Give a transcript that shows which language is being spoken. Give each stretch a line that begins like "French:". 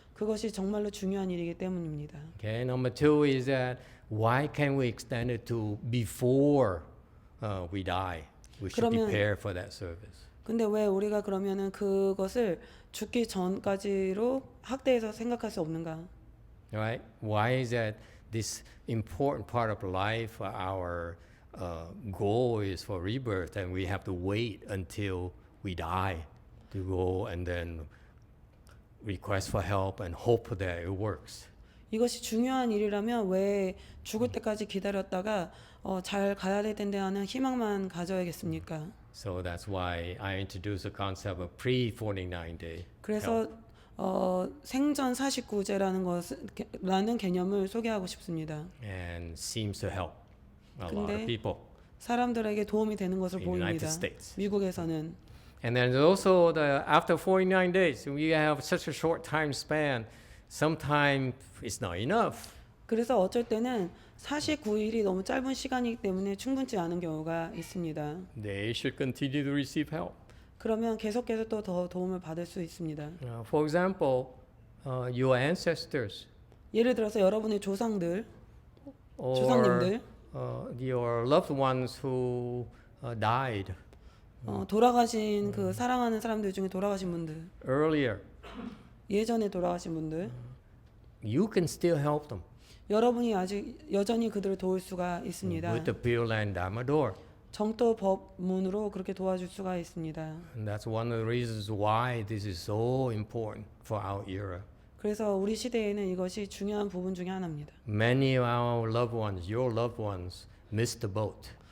Korean: 그것이 정말로 중요한 일이기 때문입니다.
English: Okay, number 2 is that why can't we extend it to before we die? We should
Korean: 그러면-
English: prepare for that service.
Korean: 근데 왜 우리가 그러면은 그것을 죽기 전까지로 확대해서 생각할 수 없는가?
English: Right? Why is that this important part of life, our goal is for rebirth, and we have to wait until we die to go and then request for help and hope that it works?
Korean: 이것이 중요한 일이라면 왜 죽을 때까지 기다렸다가 잘 가야 될 텐데 하는 희망만 가져야겠습니까?
English: So that's why I introduced the concept of pre-49-day.
Korean: 그래서 생전 49제라는 라는 개념을 소개하고 싶습니다.
English: And seems to help a lot
Korean: 근데
English: of people
Korean: 사람들에게 도움이 되는 것을
English: in the United
Korean: 보입니다.
English: States.
Korean: 미국에서는
English: And then also after 49 days, we have such a short time span. Sometimes it's not enough.
Korean: 그래서 어쩔 때는 49일이 너무 짧은 시간이기 때문에 충분치 않은 경우가 있습니다.
English: They should continue to receive help.
Korean: 그러면 계속해서 또 더 도움을 받을 수 있습니다.
English: For example, your ancestors
Korean: 예를 들어서 여러분의 조상들,
English: or
Korean: 조상님들,
English: your loved ones who died
Korean: 돌아가신 그 사랑하는 사람들 중에 돌아가신 분들,
English: earlier,
Korean: 예전에 돌아가신 분들,
English: you can still help them
Korean: 여러분이 아직 여전히 그들을 도울 수가 있습니다.
English: with the Pure Land Dharma door.
Korean: 정토 법문으로 그렇게 도와줄 수가 있습니다.
English: And that's one of the reasons why this is so important for our era.
Korean: 그래서 우리 시대에는 이것이 중요한 부분 중에 하나입니다.
English: Many of our loved ones, your loved ones, missed the boat.